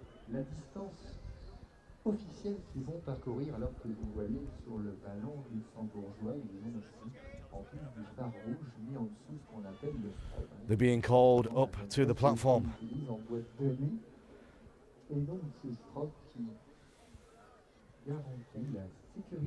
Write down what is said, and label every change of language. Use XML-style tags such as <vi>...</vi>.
<fr>La distance officielle qu'ils vont parcourir, alors que vous voyez sur le ballon luxembourgeois, ils ont aussi, en plus du phare rouge, mis en dessous ce qu'on appelle le strobe.</fr> <en>They're being called up to the platform.</en> <fr>En boîte de nuit, et donc ce strobe qui garantit la sécurité.</fr>